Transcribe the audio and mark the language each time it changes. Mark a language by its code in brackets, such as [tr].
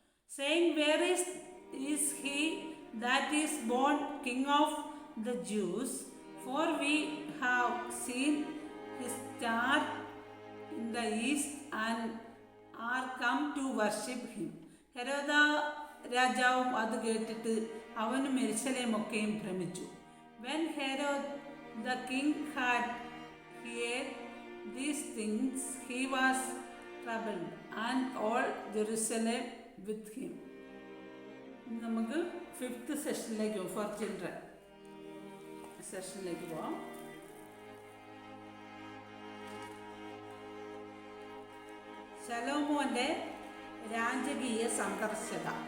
[en] Saying where is he that is born king of the Jews, for we have seen his star in the east and are come to worship him. [ml] ഹെരോദ രാജാവും അത് കേട്ടിട്ട് അവനും യെരൂശലേമൊക്കെയും ഭ്രമിച്ചു. [en] When Herod the king had heard these things, he was troubled, and all Jerusalem with him. [ml] നമുക്ക് 5th സെഷനിലേക്ക് പോകാം. For children സെഷനിലേക്ക് പോകാം. ശലോമോന്റെ രാജകീയ സന്ദർശക.